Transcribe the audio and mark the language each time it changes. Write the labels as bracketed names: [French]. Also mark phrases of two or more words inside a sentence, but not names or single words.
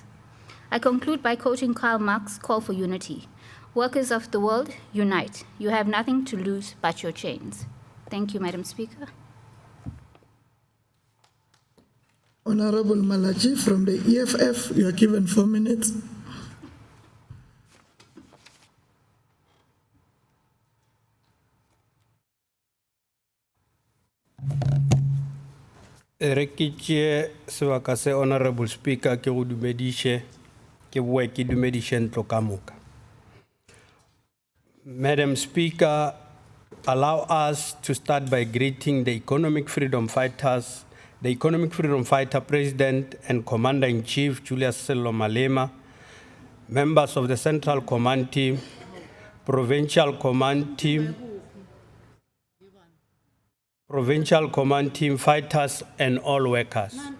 [English] I conclude by quoting Karl Marx's call for unity. Workers of the world, unite. You have nothing to lose but your chains. Thank you, Madam Speaker. Honourable Malachi from the EFF, you are given 4 minutes. [Northern Sotho] Rekitje sebaka se [English] Honorable Speaker [Northern Sotho] ke go dumediše ke boe ke dumediše ntlo ka moka. [English] Madam Speaker, allow us to start by greeting the Economic Freedom Fighters, the Economic Freedom Fighter President and Commander-in-Chief Julius Sello Malema, members of the Central Command Team, Provincial Command Team, fighters, and all workers.